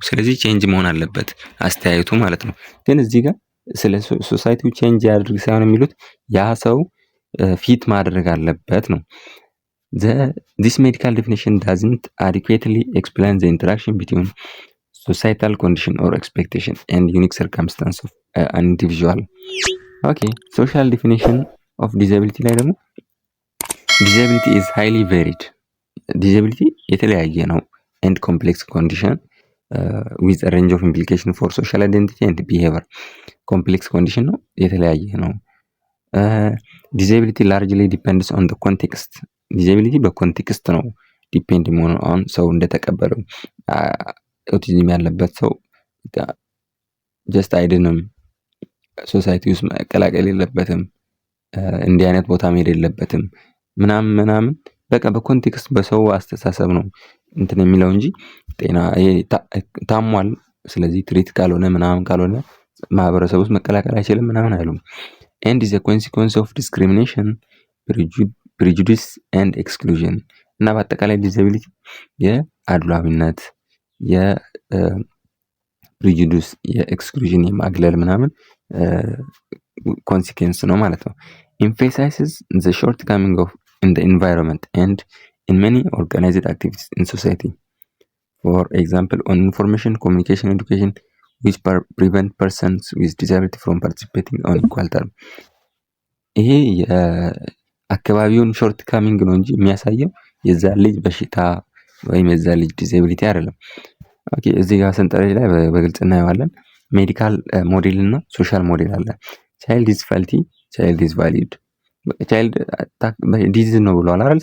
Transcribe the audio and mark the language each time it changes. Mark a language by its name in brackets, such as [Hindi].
[Amharic] ስለዚህ ቼንጅ መሆን አለበት አስተያየቱ ማለት ነው። ግን እዚህ ጋር ስለ ሶሳይቲው ቼንጅ ያድርግ ሳይሆን የሚሉት ያ ሰው ፊት ማድረግ አለበት ነው። [English] This medical definition doesn't adequately explain the interaction between societal condition or expectation and unique circumstance of an individual. Okay, social definition of disability [Amharic] ላይ ደግሞ [English] disability is highly varied. disability [Amharic] የተለያየ ነው [English] and complex condition with a range of implication for social identity and behavior. complex condition ነው፣ [Amharic] የተለያየ ነው። [English] disability largely depends on the context. [Amharic] disability በኮንቴክስት ነው ዲፔንድ የሚሆነው። አሁን ሰው እንደተቀበለው ኦቲዝም ያለበት ሰው ጀስት አይድንም፣ ሶሳይቲ ውስጥ መቀላቀል የለበትም፣ እንዲህ አይነት ቦታ መሄድ የለበትም ምናምን በቃ በኮንቴክስት በሰው አስተሳሰብ ነው እንትን የሚለው እንጂ ጤና ታሟል ስለዚህ ትሪት ካልሆነ ምናምን ካልሆነ ማህበረሰብ ውስጥ መቀላቀል አይችልም ምናምን አይሉም። [English] and is a consequence of discrimination, prejudice and exclusion [Amharic] እና በአጠቃላይ ዲዛቢሊቲ የአድሏዊነት የፕሪጁዲስ የኤክስክሉዥን የማግለል ምናምን ኮንሲኩዌንስ ነው ማለት ነው። [English] emphasizes the shortcoming of in the environment and in many organized activities in society. For example, on information, communication, education, which prevent persons with disability from participating on equal terms. [Amharic] ይሄ የአካባቢውን ሾርት ካሚንግ ነው እንጂ የሚያሳየው የዛ ልጅ በሽታ ወይም የዛ ልጅ ዲዛቢሊቲ አይደለም። ኦኬ፣ እዚህ ጋር ሰንጠረዥ ላይ በግልጽ እናየዋለን። ሜዲካል ሞዴል እና ሶሻል ሞዴል አለ። [English] ቻይልድ ኢዝ ፋልቲ፣ ቻይልድ ኢዝ ቫሊድ። [Amharic] ቻይልድ ዲዚዝ ነው ብለዋል አይደል?